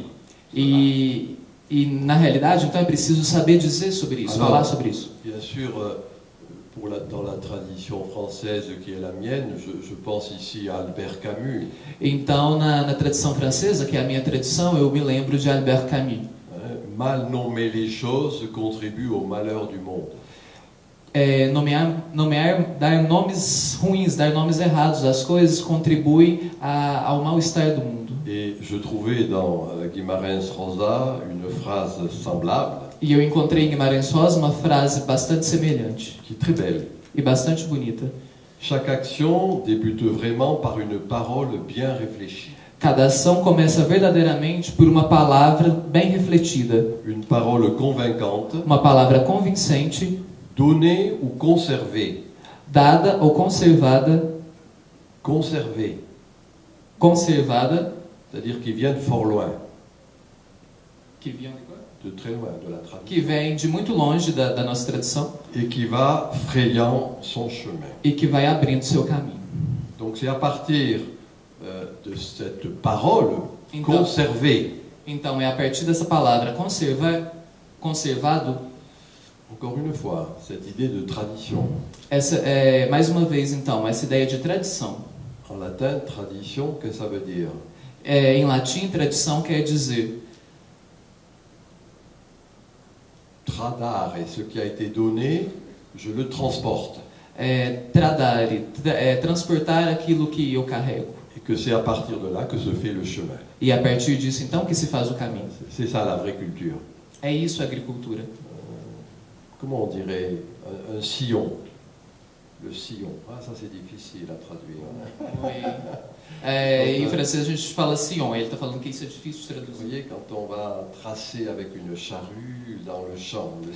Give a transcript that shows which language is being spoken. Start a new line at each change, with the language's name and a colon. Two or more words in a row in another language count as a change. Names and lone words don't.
Portuguese: E na realidade, então é preciso saber dizer sobre isso, falar sobre isso.
French: Bien sûr, dans la tradition française qui est la mienne, je pense ici à Albert Camus.
Portuguese: Então, na tradição francesa, que é a minha tradição, eu me lembro de Albert Camus.
French: Mal nommer les choses contribue au malheur du monde.
Portuguese: Dar nomes ruins, dar nomes errados às coisas contribui ao mal-estar do mundo.
French: Et je trouvais dans Guimarães Rosa une phrase semblable.
Portuguese: E eu encontrei em Guimarães Rosa uma frase bastante semelhante.
French: Qui est très belle.
Portuguese: E bastante bonita.
French: Chaque action débute vraiment par une parole bien réfléchie.
Portuguese: Cada ação começa verdadeiramente por uma palavra bem refletida.
French: Une parole convaincante.
Portuguese: Uma palavra convincente.
French: Donnée ou conservée.
Portuguese: Dada ou conservada.
French: Conservée.
Portuguese: Conservada.
French: C'est-à-dire qui vient de fort loin.
Portuguese: que vinham de quoi?
French: de très loin, de la tradition,
Portuguese: Que vem de muito longe da nossa tradição
French: et qui va frayant son chemin.
Portuguese: e que vai abrindo seu caminho.
French: Donc c'est à partir de cette parole
Portuguese: Então,
French: conservée,
Portuguese: então é a partir dessa palavra conservado,
French: encore une fois, cette idée de tradition.
Portuguese: essa é mais uma vez então essa ideia de tradição.
French: En latin, tradition, qu'est-ce que ça veut dire?
Portuguese: Em latim, tradição quer dizer
French: Tradare, ce qui a été donné, je le transporte.
Portuguese: tradare, transportar aquilo que eu carrego.
French: Et que c'est à partir de là que se fait le chemin.
Portuguese: E a partir disso então que se faz o caminho.
French: C'est ça la vraie culture.
Portuguese: É isso a agricultura.
French: Comment on dirait un sillon? Le sillon. Ah, ça c'est difficile à traduire.
Portuguese: Em francês a gente fala sillon, ele está falando que isso é difícil de
French: Vous
Portuguese: traduzir.
French: voyez, quand on va tracer avec une charrue dans le champ, le